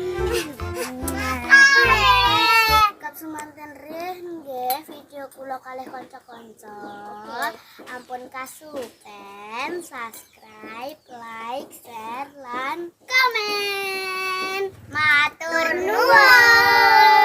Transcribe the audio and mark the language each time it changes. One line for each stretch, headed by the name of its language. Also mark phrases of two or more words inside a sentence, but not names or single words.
Javanese: Kap semanten rih nggih video kula kalih kanca-kanca. Ampun kasupen,
English: subscribe, like, share
Javanese: lan komen. Matur nuwun.